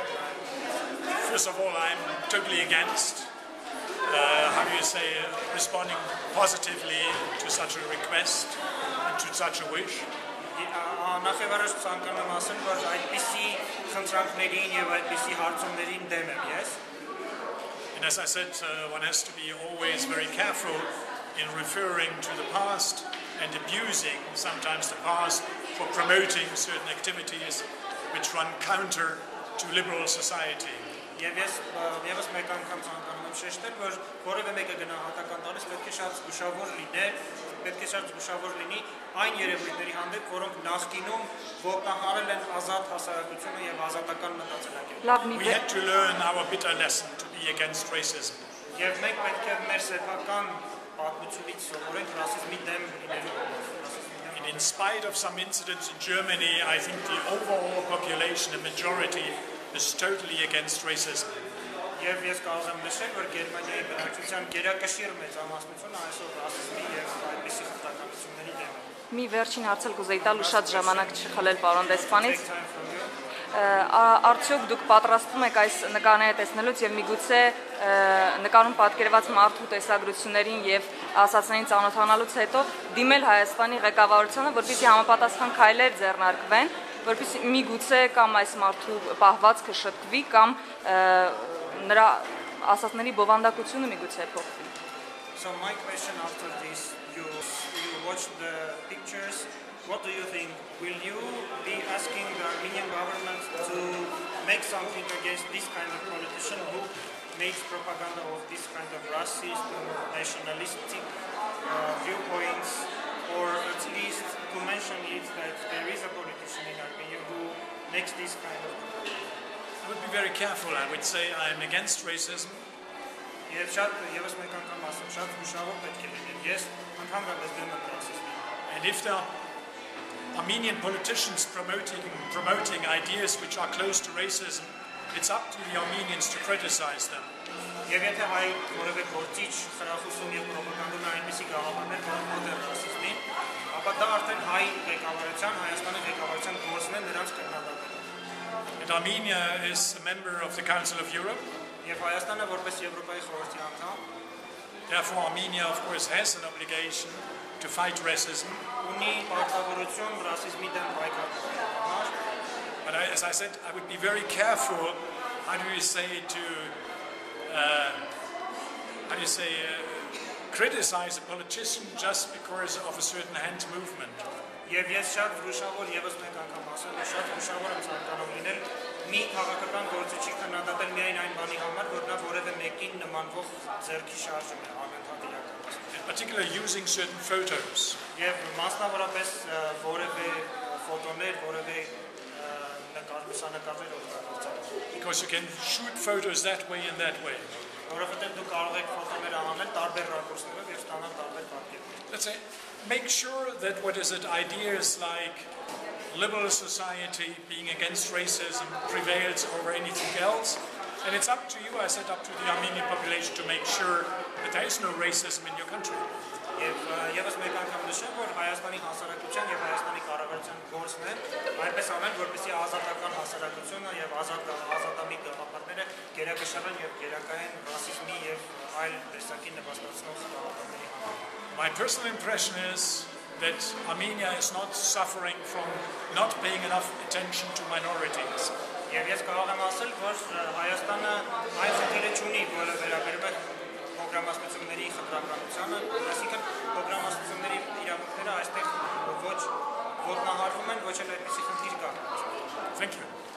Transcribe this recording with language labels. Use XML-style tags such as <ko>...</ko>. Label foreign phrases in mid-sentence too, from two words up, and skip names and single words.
<en>First of all, I'm totally against, how do you say, responding positively to such a request and to such a wish.</en> <hy>Նախևառաջ ցանկանում ասեմ, որ այդպիսի խնդրանքներին եւ այդպիսի հարցումներին դեմ եմ ես։</hy> <en>And as I said, one has to be always very careful in referring to the past and abusing sometimes the past for promoting certain activities which run counter to liberal society.</en> <hy>Եվ ես մեկ անգամ ցանկանում եմ շեշտել, որ որևէ մեկը գնահատական տալիս պետք է շատ զգուշավոր լինել, պետք է շատ զգուշավոր լինի այն երևույթների հանդեպ, որոնք նախկինում ոտնահարել են ազատ հասարակությունը եւ ազատական մտածելակերպը։</hy> <en>We had to learn our bitter lesson to be against racism.</en> <hy>Եվ մենք պետք է մեր սեփական պատմությունից սովորենք ռասիզմի դեմ լինելու համար։</hy> <en>In spite of some incidents in Germany, I think the overall population, the majority, is totally against racism.</en> <hy>Եվ ես կարող եմ նշել, որ Գերմանիայի բնակչության գերակշիռ մեծամասնությունը այսօր ռասիզմի եւ այդպիսի խտրականությունների դեմ է։ Մի վերջին հարցել կուզեի տալ ու շատ ժամանակ չխլել պարոն դեսպանից։ արդյոք դուք պատրաստվում եք այս նկարները տեսնելուց եւ միգուցե նկարում պատկերված մարդու տեսագրություններին եւ ասածներին ծանոթանալուց հետո դիմել Հայաստանի ղեկավարությանը, որպեսզի համապատասխան քայլեր ձեռնարկվեն, որպեսզի միգուցե կամ այս մարդու պահվածքը շտկվի կամ նրա ասածների բովանդակությունը միգուցե փոխվի։</hy> <en>So my question after this, you watch the pictures. What do you think? Will you be asking the Armenian government to make something against this kind of politician who makes propaganda of this kind of racist, nationalistic viewpoints, or at least to mention it that there is a politician in Armenia who makes this kind of propaganda? I would be very careful. I would say I am against racism.</en> <hy>Եվ շատ եւս մեկ անգամ ասեմ, շատ հուշավոր պետք է լինել։ Ես ընդհանրապես դեմ եմ ռասիզմին։</hy> <en>And if there are Armenian politicians promoting ideas which are close to racism, it's up to the Armenians to criticize them.</en> <hy>Եվ եթե հայ որևէ գործիչ խրախուսում եւ պրոպագանդում է այնպիսի գաղափարներ, որոնք մոտ են ռասիզմին, ապա դա արդեն հայ ղեկավարության, Հայաստանի ղեկավարության գործն է նրանց քննադատել։</hy> <en>And Armenia is a member of the Council of Europe.</en> <hy>Եվ Հայաստանը որպես Եվրոպայի խորհրդի անդամ,</hy> <en>therefore Armenia of course has an obligation to fight racism.</en> <hy>Ունի պարտավորություն ռասիզմի դեմ պայքարելու համար։</hy> <en>But as I said, I would be very careful. How do you say criticize a politician just because of a certain hand movement?</en> <hy>Եվ ես շատ հուշավոր եւս մեկ անգամ ասեմ, որ շատ հուշավոր եմ ցանկանում լինել մի քաղաքական գործիչի քննադատել միայն այն բանի համար, որ նա որևէ մեկին նմանվող ձեռքի շարժում է անընդհատ իրականացնում։</hy> <en>In particular using certain photos.</en> <hy>Եվ մասնավորապես որևէ ֆոտոներ, որևէ լուսանկարներ օգտագործել։</hy> <en>Because you can shoot photos that way and that way.</en> <hy>Որովհետեւ դուք կարող եք ֆոտոներ անել տարբեր ռակուրսներով եւ ստանալ տարբեր պատկերներ։</hy> <en>Let's say, make sure that ideas like liberal society being against racism prevails over anything else. And it's up to you, I said, up to the Armenian population to make sure that there is no racism in your country.</en> <hy>Եվս մեկ անգամ նշեմ, որ Հայաստանի հասարակության եւ Հայաստանի կառավարության գործն է այնպես անել, որպեսզի ազատական հասարակությունը եւ ազատամիտ գաղափարները գերակշռեն եւ գերակայեն ռասիզմի եւ այլ տեսակի նվաստացնող գաղափարների համար։</hy> <en>My personal impression is that Armenia is not suffering from not paying enough attention to minorities.</en> <hy>Եվ ես կարող եմ ասել, որ Հայաստանը այն խնդիրը չունի, որը վերաբերում է պրոգրամացությունների խտրականությանը, այսինքն պրոգրամացությունների իրավունքները այստեղ ոչ ոտնահարվում են, ոչ էլ այդպիսի խնդիր կա։</hy> <en>Thank you.</en>